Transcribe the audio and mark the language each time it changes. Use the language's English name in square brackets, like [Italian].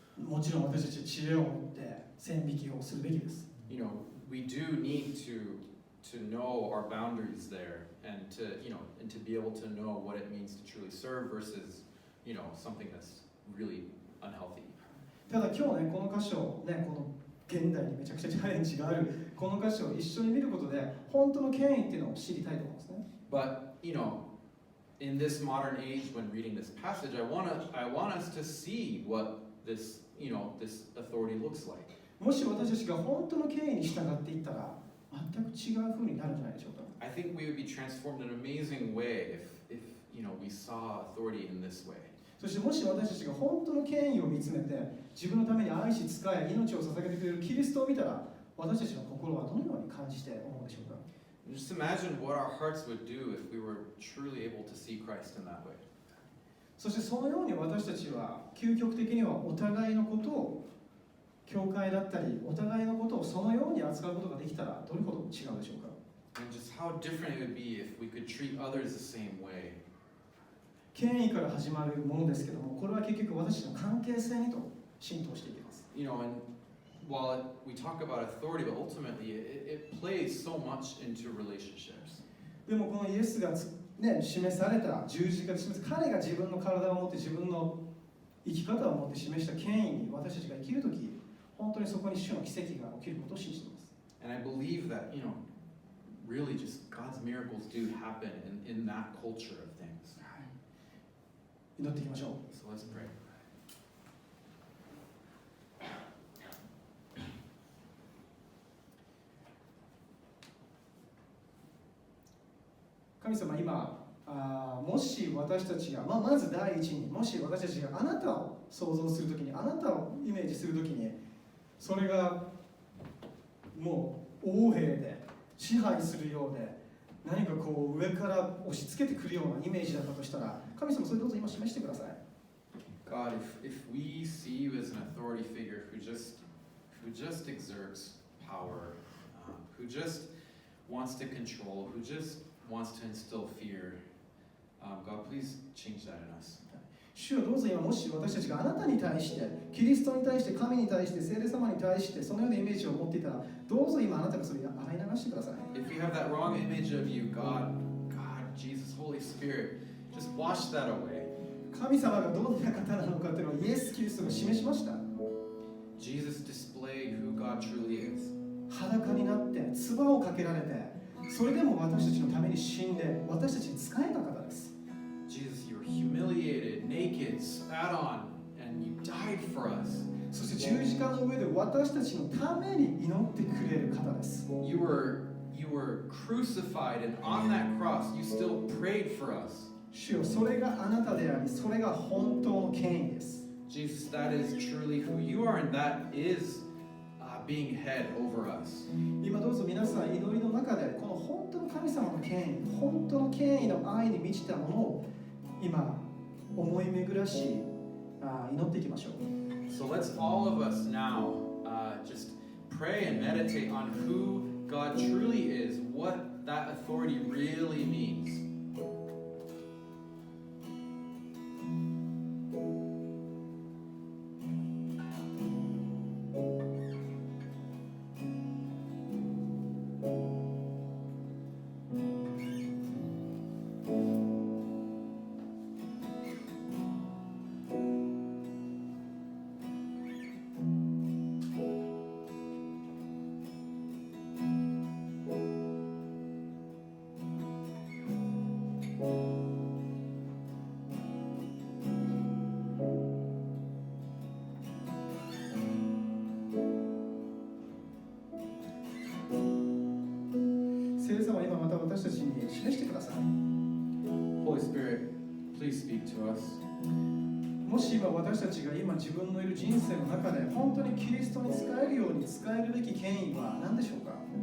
[Japanese] もちろん私たちは知恵を持って線引きをするべきです。 [English] We do need to know our boundaries there and to be able to know what it means to truly serve versus, something that's really unhealthy. [Japanese] ただ今日ね、この箇所ね、この現代にめちゃくちゃチャレンジがあるこの箇所を一緒に見ることで本当の権威っていうのを知りたいと思うんですね。 [English] But in this modern age, when reading this passage, I want us to see what this authority looks like. [Japanese] もし私たちが本当の権威に従っていったら全く違う風になるんじゃないでしょうか。 [English] I think we would be transformed in an amazing way if we saw authority in this way. [Japanese] そしてもし私たちが本当の権威を見つめて自分のために愛し仕え命を捧げてくれるキリストを見たら私たちの心はどのように感じて思うでしょうか。 [English] Just imagine what our hearts would do if we were truly able to see Christ in that way. [Japanese] そしてそのように私たちは究極的にはお互いのことを教会だったりお互いのことをそのように扱うことができたらどれほど違うでしょうか。 [English] And just how different it would be if we could treat others the same way. [Japanese] 権威から始まるものですけども、これは結局私たちの関係性にと浸透していきます。 [English] And while we talk about authority, but ultimately it plays so much into relationships. [Japanese] でもこのイエスが示された十字架で示す彼が自分の体を持って自分の生き方を持って示した権威に私たちが生きるとき、本当にそこに主の奇跡が起きることを信じています。 [English] And I believe that, really just God's miracles do happen in that culture of things. [Japanese] 祈っていきましょう。 [English] So let's pray. [Japanese] 神様、今もし私たちが、まず第一にもし私たちがあなたを想像するときにあなたをイメージするときにそれがもう横兵で支配するようで何かこう上から押し付けてくるようなイメージだったとしたら神様それどうぞ今示してください。 [English] God, if we see you as an authority figure who just exerts power, who just wants to control, who just wants to instill fear, God, please change that in us. [Japanese] 主よどうぞ今もし私たちがあなたに対してキリストに対して神に対して聖霊様に対してそのようなイメージを持っていたらどうぞ今あなたがそれを洗い流してください。 [English] If we have that wrong image of you, God, Jesus, Holy Spirit, just wash that away. [Japanese] 神様がどんな方なのかというのをイエス・キリストが示しました。 [English] Jesus displayed who God truly is. [Japanese] 裸になって唾をかけられてそれでも私たちのために死んで私たちに仕えた方です。 [English] Jesus, you were humiliated, naked, spat on, and you died for us. [Japanese] そして十字架の上で私たちのために祈ってくれる方です。 [English] You were crucified, and on that cross, you still prayed for us. [Japanese] 主よそれがあなたでありそれが本当の権威です。 [English] Jesus, that is truly who you are, and that is being head over us. [Japanese] 今どうぞ皆さん祈りの中でこの本当の神様の権威本当の権威の愛に満ちたものを今思い巡らし祈っていきましょう。 [English] So let's all of us now just pray and meditate on who God truly is, what that authority really means. [Japanese] 聖霊様今また私たちに示してください。 [English] Holy Spirit, please speak to us. [Japanese] もし今私たちが今自分のいる人生の中で本当にキリストに仕えるように仕えるべき権威は何でしょうか。